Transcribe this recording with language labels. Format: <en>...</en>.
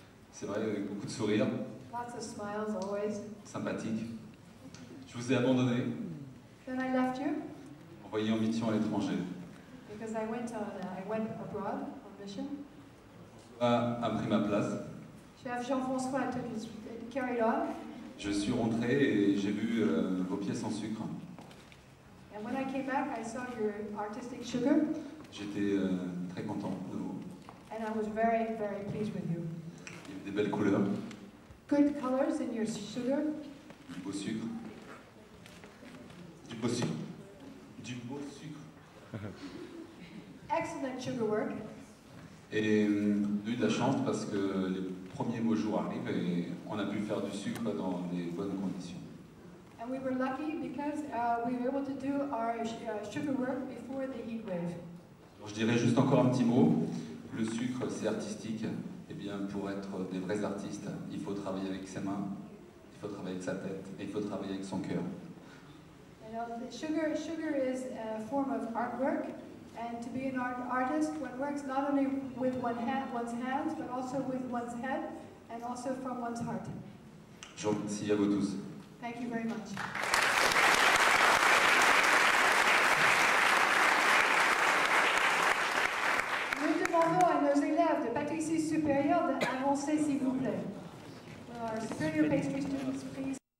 <fr>C'est vrai, avec beaucoup de sourires.</fr> <en>Lots of smiles, always.</en> <fr>Sympathique. Je vous ai abandonné,</fr> <en>Then I left you</en> <fr>envoyé en mission à l'étranger.</fr> <en>because I went abroad on mission.</en> <fr>A pris ma place.</fr> <en>Chef Jean-François carried on.</en> <fr>Je suis rentré et j'ai vu vos pièces en sucre.</fr> <en>And when I came back, I saw your artistic sugar,</en> <fr>J'étais très content de vous.</fr> <en>and I was very, very pleased with you.</en> <fr>Il y avait des belles couleurs,</fr> <en>Good colors in your sugar,</en> <fr>du beau sucre. Du beau sucre. Du beau sucre.</fr> <en>excellent sugar work,</en> <fr>Et j'ai eu de la chance parce que les premiers beaux jours arrivent et on a pu faire du sucre dans des bonnes conditions.</fr> <en>and we were lucky because we were able to do our sugar work before the heat wave.</en> <fr>Alors, je dirais juste encore un petit mot. Le sucre, c'est artistique. Eh bien, pour être des vrais artistes, il faut travailler avec ses mains, il faut travailler avec sa tête et il faut travailler avec son cœur.</fr> <en>You know, the sugar is a form of artwork, and to be an artist, one works not only with one's hands, but also with one's head, and also from one's heart.</en> <fr>Je vous remercie à vous tous.</fr> <en>Thank you very much.</en> <fr>Nous demandons à nos élèves de pâtisserie supérieure d'avancer, s'il vous plaît.</fr> <en>Will our superior pastry students, please.</en>